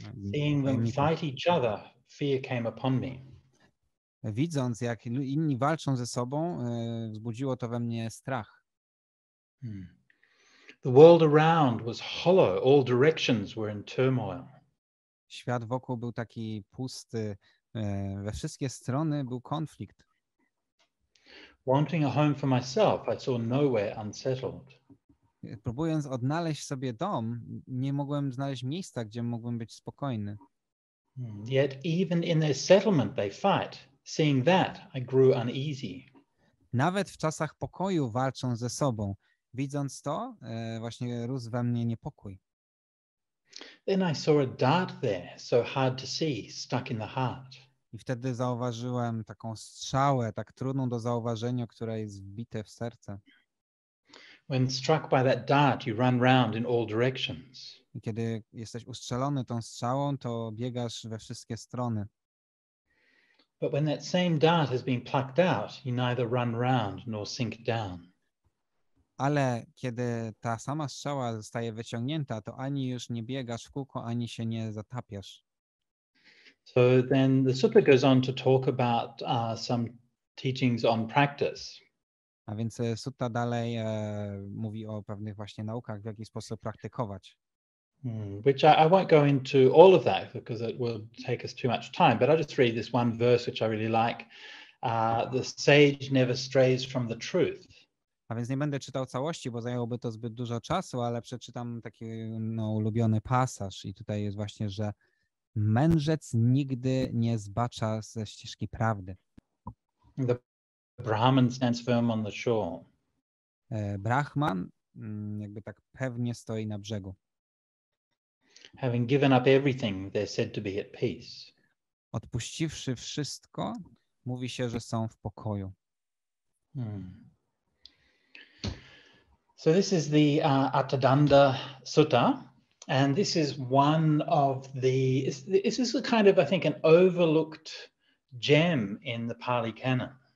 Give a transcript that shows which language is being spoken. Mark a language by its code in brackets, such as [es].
[en] Seeing them fight each other, fear came upon me. [pl] Widząc, jak inni walczą ze sobą, wzbudziło to we mnie strach. [en] The world around was hollow, all directions were in turmoil. [pl] Świat wokół był taki pusty, we wszystkie strony był konflikt. [en] Wanting a home for myself, I saw nowhere unsettled. [pl] Próbując odnaleźć sobie dom, nie mogłem znaleźć miejsca, gdzie mógłbym być spokojny. [en] Yet even in their settlement they fight. Seeing that, I grew uneasy. [pl] Nawet w czasach pokoju walczą ze sobą. Widząc to, właśnie rósł we mnie niepokój. [en] Then I saw a dart there, so hard to see, stuck in the heart. [pl] I wtedy zauważyłem taką strzałę, tak trudną do zauważenia, która jest wbite w serce. [en] When struck by that dart, you run round in all directions. [pl] I kiedy jesteś ustrzelony tą strzałą, to biegasz we wszystkie strony. [en] But when that same dart has been plucked out, you neither run round nor sink down. [pl] Ale kiedy ta sama strzała zostaje wyciągnięta, to ani już nie biegasz w kółko, ani się nie zatapiasz. [en] So then the sutta goes on to talk about some teachings on practice. [pl] A więc sutta dalej mówi o pewnych właśnie naukach, w jaki sposób praktykować. [en] Which I won't go into all of that because it will take us too much time, but I'll just read this one verse which I really like. The sage never strays from the truth. [pl] A więc nie będę czytał całości, bo zajęłoby to zbyt dużo czasu, ale przeczytam taki ulubiony pasaż i tutaj jest właśnie, że mędrzec nigdy nie zbacza ze ścieżki prawdy. [en] The Brahman stands firm on the shore. [pl] Brahman jakby tak pewnie stoi na brzegu. [en] Having given up everything, they're said to be at peace. [pl] Odpuściwszy wszystko, mówi się, że są w pokoju. [en] So this is the Attadanda Sutta, and this is one of the, this is a kind of, I think, an overlooked gem in the Pali Canon.